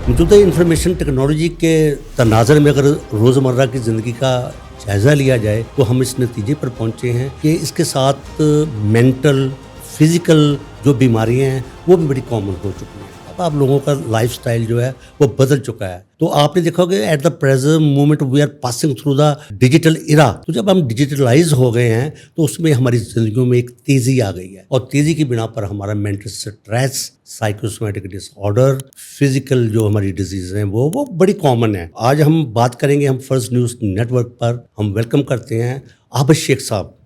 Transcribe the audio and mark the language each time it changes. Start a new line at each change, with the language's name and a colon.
Urdu: موجودہ information technology کے تناظر میں اگر روزمرہ کی زندگی کا جائزہ لیا جائے تو ہم اس نتیجے پر پہنچے ہیں کہ اس کے ساتھ مینٹل فزیکل جو بیماریاں ہیں وہ بھی بڑی کامن ہو چکی ہیں. اب آپ لوگوں کا لائف سٹائل جو ہے وہ بدل چکا ہے. تو آپ نے دیکھا کہ
English: At the present moment we are passing through the digital era.
Urdu: تو جب ہم ڈیجیٹلائز ہو گئے ہیں تو اس میں ہماری زندگیوں میں ایک تیزی آ گئی ہے، اور تیزی کی بنا پر ہمارا مینٹل سٹریس، سائیکوسومیٹک ڈس آرڈر، فزیکل جو ہماری ڈیزیز ہیں وہ بڑی کامن ہیں. آج ہم بات کریں گے، ہم فرسٹ نیوز نیٹ ورک پر ہم ویلکم کرتے ہیں عابد شیخ صاحب.